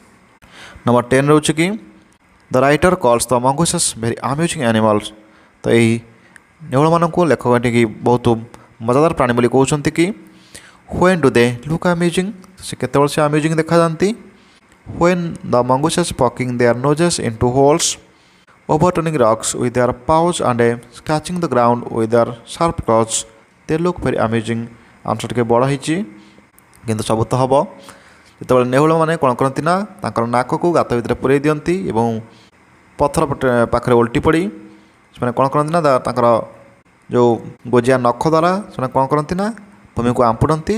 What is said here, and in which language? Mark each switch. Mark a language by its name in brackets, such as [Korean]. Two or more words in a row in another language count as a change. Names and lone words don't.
[Odia] ନମ୍ବର 10 ରହୁଛି କି [English] the writer calls the mongooses very amusing animals. [Odia] ତ ଏହି ନେଉଳମାନଙ୍କୁ ଲେଖକ ଏଠିକି ବହୁତ ମଜାଦାର ପ୍ରାଣୀ ବୋଲି କହୁଛନ୍ତି କି [English] when do they look amusing. [Odia] ସେ କେତେବେଳେ ସେ ଆମ୍ୟୁଜିଂ ଦେଖାଯାନ୍ତି [English] when the mongooses poking their noses into holes overturning rocks with their paws and scratching the ground with their sharp claws. They look very amusing. [Odia] ଆନ୍ସର୍ ଟିକେ ବଡ଼ ହେଇଛି କିନ୍ତୁ ସବୁ ତ ହେବ ଯେତେବେଳେ ନେଉଳମାନେ କ'ଣ କରନ୍ତି ନା ତାଙ୍କର ନାକକୁ ଗାତ ଭିତରେ ପୁରେଇ ଦିଅନ୍ତି ଏବଂ ପଥର ପାଖରେ ଓଲଟି ପଡ଼ି ସେମାନେ କ'ଣ କରନ୍ତି ନା ତାଙ୍କର ଯେଉଁ ଗୋଜିଆ ନଖ ଦ୍ୱାରା ସେମାନେ କ'ଣ କରନ୍ତି ନା ଭୂମିକୁ ଆମ୍ପୁଡ଼ନ୍ତି।